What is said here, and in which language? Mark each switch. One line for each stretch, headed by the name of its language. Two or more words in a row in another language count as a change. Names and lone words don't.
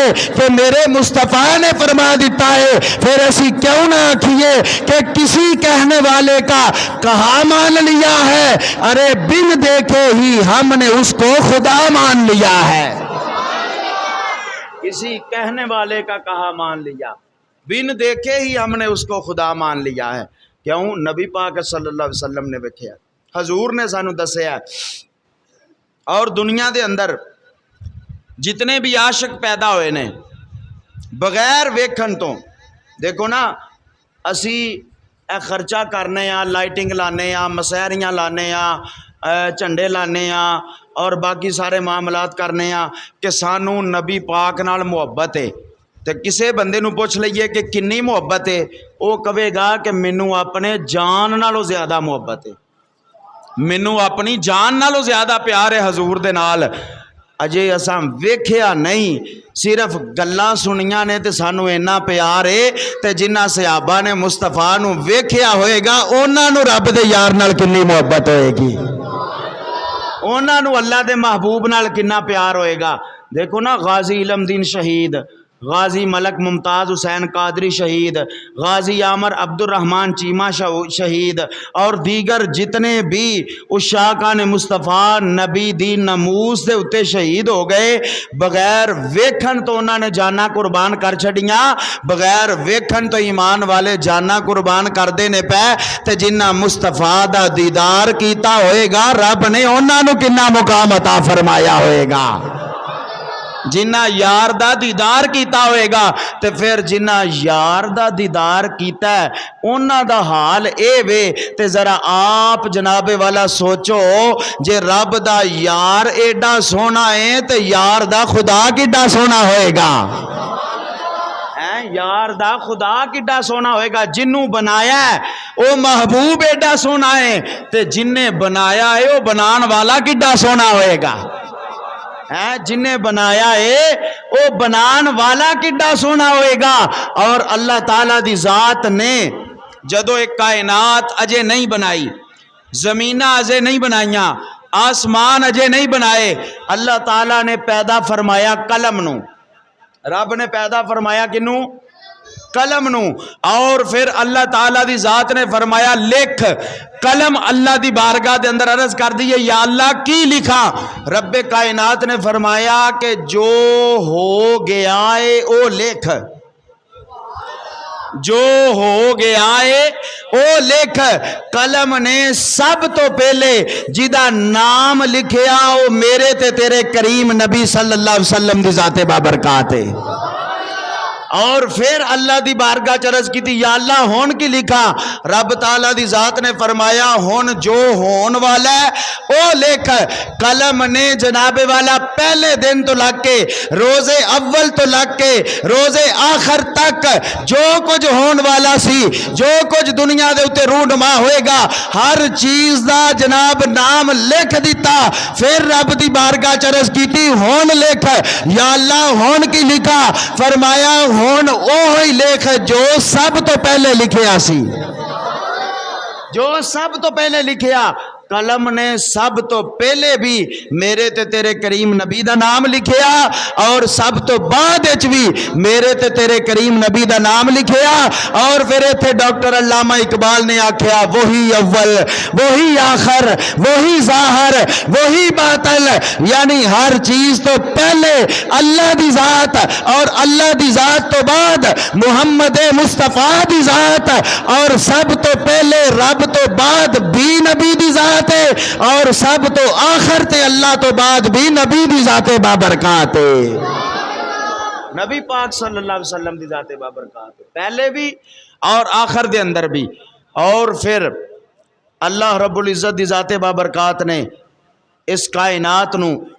Urdu: کہ میرے مصطفیٰ نے فرما دیتا ہے.
Punjabi: پھر اسی کیوں نہ آکھیے
Urdu: کہ کسی کہنے والے کا کہا مان لیا ہے. ارے بن دیکھے ہی ہم نے اس کو خدا مان لیا ہے. کسی کہنے والے کا کہا مان لیا، بن دیکھے ہی ہم نے اس کو خدا مان لیا ہے.
Punjabi: کیوں؟ نبی پاک
Arabic: صلی اللہ علیہ وسلم
Punjabi: نے ویکھیا، حضور نے سانو دسیا. اور دنیا دے اندر جتنے بھی عاشق پیدا ہوئے نے بغیر ویکھن تو، دیکھو نا اسی اے خرچہ کرنے آ، لائٹنگ لانے آ، مسیریاں لانے آ، جھنڈے لانے آ اور باقی سارے معاملات کرنے آ کہ سانو نبی پاک نال محبت ہے۔ تے کسے بندے نو پوچھ لئیے کہ کنی محبت ہے، وہ کہے گا کہ مینوں اپنے جان نالوں زیادہ محبت ہے، مینوں اپنی جان نالوں زیادہ پیار ہے حضور دے نال۔ اجے اساں ویکھیا نہیں، صرف گلاں سنیاں نے تے سانو اینا پیار ہے تے جنہ صحابہ نے مصطفیٰ نو ویکھیا ہوئے گا انہاں نو رب دے یار نال کنی محبت ہوئے گی، انہاں نو اللہ دے محبوب نال کنا پیار ہوئے گا۔ دیکھو نا غازی علم دین شہید، غازی ملک ممتاز حسین قادری شہید، غازی عامر عبد الرحمن چیمہ شہید اور دیگر جتنے بھی عشاقان مصطفیٰ نبی دی ناموس دے اتے شہید ہو گئے، بغیر ویکھن تو انہوں نے جانا قربان کر چھڑیاں، بغیر ویکھن تو ایمان والے جانا قربان کر دینے پہ تے جنہ مصطفیٰ دا دیدار کیتا ہوئے گا رب نے انہوں نے کنا مقام عطا فرمایا ہوئے گا، جنہ یار دا دیدار کیتا ہوئے گا تے پھر جنہ یار دا دیدار کیتا ہے انہاں دا حال اے وے تے ذرا آپ جناب والا سوچو جے رب دا یار ایڈا سونا ہے تے یار دا خدا کیڈا سونا ہوئے گا، یار دا خدا کیڈا سونا ہوئے گا، جنوں بنایا ہے او محبوب ایڈا سونا ہے تے جنہیں بنایا ہے او بنان والا کیڈا سونا ہوئے گا، جنہیں بنایا ہے او بنان والا کڈا سونا ہوئے گا۔ اور اللہ تعالیٰ دی ذات نے جدو ایک کائنات اجے نہیں بنائی، زمینہ اجے نہیں بنائیاں، آسمان اجے نہیں بنائے، اللہ تعالیٰ نے پیدا فرمایا قلم نو، رب نے پیدا فرمایا کنوں؟ قلم نو، اور پھر اللہ تعالیٰ دی ذات نے فرمایا لکھ، قلم اللہ دی بارگاہ دے اندر عرض کر دیئے یا اللہ کی لکھا، رب کائنات نے فرمایا کہ جو ہو گیا ہے او لکھ، جو ہو گیا ہے او لکھ، قلم نے سب تو پہلے جدہ نام لکھیا او میرے تے تیرے کریم نبی
Arabic: صلی اللہ علیہ وسلم
Punjabi: دی ذات بابرکات ہے، اور پھر اللہ دی بارگاہ چرز کی تھی یا اللہ ہون کی لکھا، رب تعالیٰ دی ذات نے فرمایا ہون جو ہون والا ہے او لکھ، قلم نے جناب والا پہلے دن تو لگ کے روز اول تو لگ کے روز آخر تک جو کچھ ہون والا سی، جو کچھ دنیا دے اتے رونما ہوئے گا ہر چیز دا جناب نام لکھ دیتا، پھر رب دی بارگاہ چرز کی تھی ہون لکھ، یا اللہ ہون کی لکھا، فرمایا ہون اوہی لکھ جو سب تو پہلے لکھیا سی، جو سب تو پہلے لکھیا، قلم نے سب تو پہلے بھی میرے تے تیرے کریم نبی دا نام لکھیا اور سب تو بعد اچ بھی میرے تے تیرے کریم نبی دا نام لکھیا، اور پھر ایتھے ڈاکٹر علامہ اقبال نے آکھیا
Urdu: وہی اول وہی آخر وہی ظاہر وہی باطل،
Punjabi: یعنی ہر چیز تو پہلے اللہ دی ذات اور اللہ دی ذات تو بعد محمد مصطفیٰ دی ذات، اور سب تو پہلے رب تو بعد بھی نبی دی ذات ہے، اور سب تو آخر تے اللہ تو بعد بھی نبی دی ذات بابرکات ہے، نبی پاک
Arabic: صلی اللہ علیہ وسلم
Punjabi: دی ذات بابرکات ہے، پہلے بھی اور آخر دے اندر بھی، اور پھر اللہ رب العزت دی ذات بابرکات نے اس کائنات نو